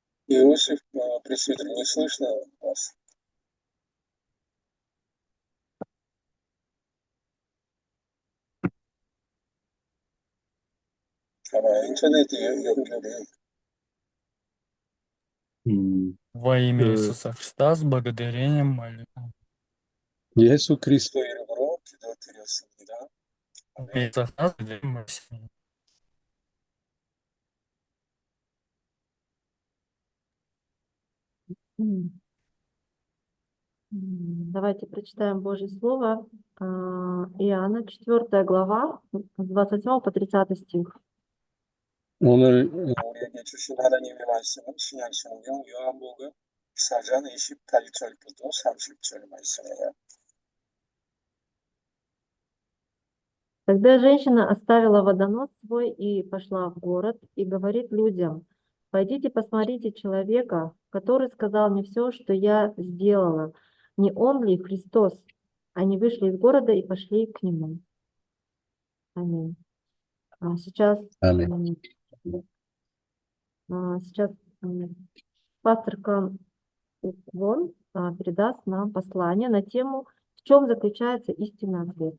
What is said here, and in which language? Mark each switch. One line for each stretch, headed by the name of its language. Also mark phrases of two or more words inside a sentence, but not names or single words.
Russian: Иосиф, пресвитер, не слышно вас.
Korean: 아마 인터넷 연결이
Russian: Во имя
Korean: 그
Russian: Иисуса Христа с благодарением молю.
Korean: 예수 그리스도 이름으로 기도드렸습니다.
Russian: Во
Korean: 아멘.
Russian: имя Иисуса Христа с благодарением молю. М. Давайте прочитаем Божье Слово. Иоанна, 4 глава, с 27 по 30 стих.
Korean: 오늘 우리에게 주신 하나님의 말씀은 신약 성경 요한복음 4장 28절부터 30절 말씀이에요.
Russian: Тогда женщина оставила водонос свой и пошла в город, и говорит людям: «Пойдите посмотрите человека, который сказал мне все, что я сделала. Не он ли Христос?» Они вышли из города и пошли к нему. Аминь. Сейчас
Korean: 아멘.
Russian: пастор Уклон передаст нам послание на тему «В чем заключается истинный ответ?».